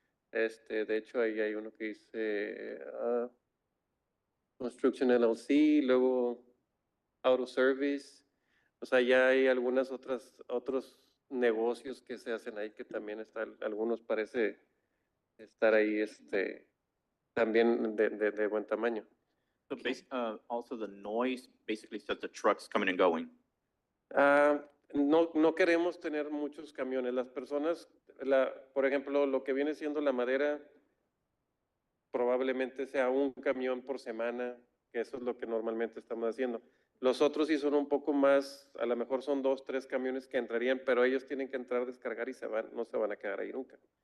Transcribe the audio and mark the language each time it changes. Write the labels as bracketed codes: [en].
[es] De hecho, ahí hay uno que dice Construction LLC, luego Auto Service. O sea, ya hay otros negocios que se hacen ahí que también están, algunos parece estar ahí, también de buen tamaño. [en] So also the noise basically says the trucks coming and going. [es] No queremos tener muchos camiones. Las personas, por ejemplo, lo que viene siendo la madera, probablemente sea un camión por semana, que eso es lo que normalmente estamos haciendo. Los otros sí son un poco más, a lo mejor son 2, 3 camiones que entrarían, pero ellos tienen que entrar, descargar y no se van a quedar ahí nunca.